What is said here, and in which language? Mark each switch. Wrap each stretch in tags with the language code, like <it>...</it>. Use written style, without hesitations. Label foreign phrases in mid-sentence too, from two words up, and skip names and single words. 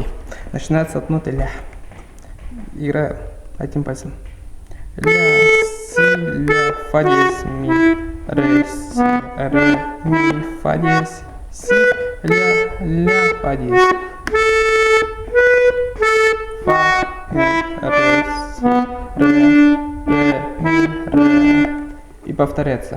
<ru>Начинается от ноты ля. Играю одним пальцем. Ля, си, ля, фа диез, ми, ре, си, ре, ми, фа диез, си, ля, фа диез. Фа, ми, ре, си, ми, ре. И повторяется.</ru>